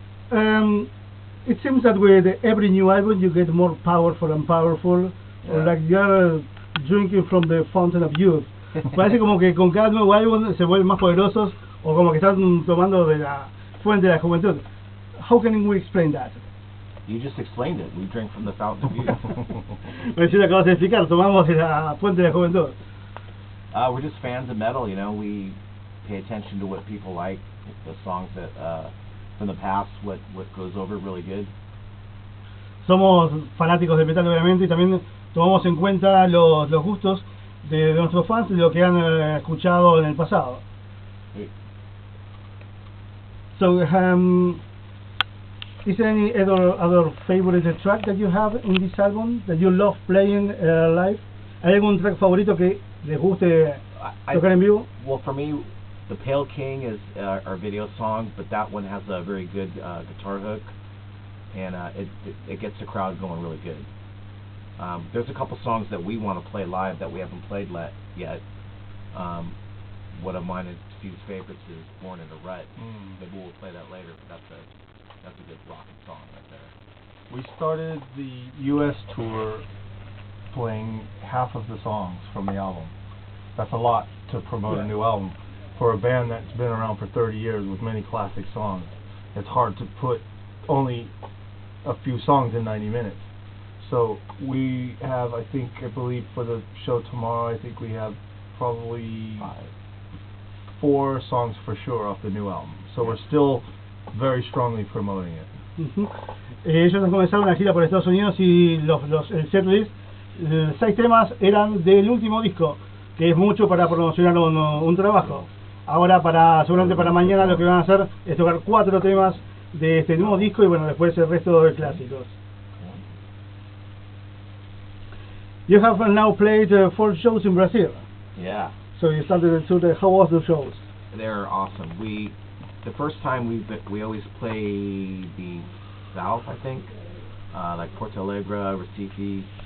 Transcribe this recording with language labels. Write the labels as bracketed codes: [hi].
[en] It seems that with every new album you get more powerful and powerful, or like you're drinking from the fountain of youth. [es] Parece como que con cada nuevo álbum se vuelven más poderosos, o como que están tomando de la fuente de la juventud. [en] How can we explain that? You just explained it. We drink from the fountain of youth. [es] Pues sí, lo acabas de explicar, tomamos de la fuente de la juventud. [en] We're just fans of metal, you know. We pay attention to what people like, the songs that from the past, what goes over really good. [es] Somos fanáticos de metal obviamente y también tomamos en cuenta los gustos de nuestros fans y lo que han escuchado en el pasado. Sí. [en] So, is there any other favorite track that you have in this album that you love playing live? [es] ¿Hay algún track favorito que les guste tocar en vivo? [en] Well, for me, The Pale King is our video song, but that one has a very good guitar hook, and it gets the crowd going really good. There's a couple songs that we want to play live that we haven't played yet. One of mine and Steve's favorites is Born in a Rut. Maybe we'll play that later, but that's a good rocking song right there. We started the U.S. tour playing half of the songs from the album. That's a lot to promote a new album. For a band that's been around for 30 years with many classic songs, it's hard to put only a few songs in 90 minutes. So we have, I believe for the show tomorrow, I think we have probably 4 songs for sure off the new album. So we're still very strongly promoting it. [es] Ellos han comenzado una gira por Estados Unidos y el setlist, 6 temas eran del último disco, que es mucho para promocionar un trabajo. Ahora seguramente para mañana lo que van a hacer es tocar 4 temas de este nuevo disco y bueno, después el resto de clásicos. [en] You have now played 4 shows in Brazil. Yeah. So you started the tour. How was the shows? They're awesome. The first time we always play the south, I think, like Porto Alegre, Recife.